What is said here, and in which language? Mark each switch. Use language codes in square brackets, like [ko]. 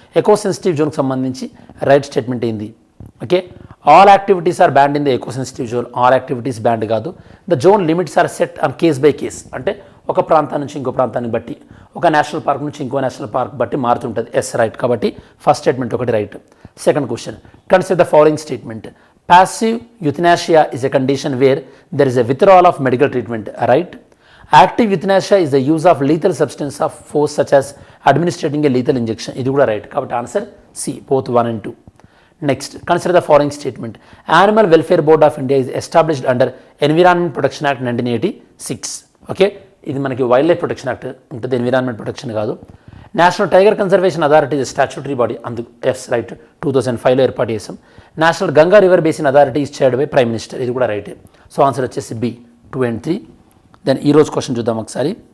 [te] Echo sensitive జోన్కి సంబంధించి right statement ఏంది? [en] Okay, all activities are banned in the eco sensitive zone. [te] All activities band కాదు. [en] The zone limits are set on case by case. [te] అంటే ఒక ప్రాంతాన్ని నుంచి ఇంకో ప్రాంతాన్ని బట్టి, ఒక నేషనల్ పార్క్ నుంచి ఇంకో నేషనల్ పార్క్ బట్టి మారుతుంటుంది. Yes, right. కాబట్టి ఫస్ట్ స్టేట్మెంట్ ఒకటి right. [en] Second question, consider the following statement. Passive euthanasia is a condition where there is a withdrawal of medical treatment. Right? Active euthanasia is the use of lethal substance of force such as administering a lethal injection. This is right. కాబట్టి answer C, both 1 and 2. Next, consider the following statement. Animal Welfare Board of India is established under Environment Protection Act 1986. Okay? [te] ఇది మనకి wild life protection act ఉంటుంది, environment protection కాదు. [en] National tiger conservation authority is statutory body. [te] అందుకు yes, right. 2005లో ఏర్పాటు చేసాం. [en] National Ganga river basin authority is chaired by prime minister. [te] ఇది కూడా రైటే. సో ఆన్సర్ వచ్చేసి B, 2 and 3. దెన్ ఈరోజు క్వశ్చన్ చూద్దాం ఒకసారి.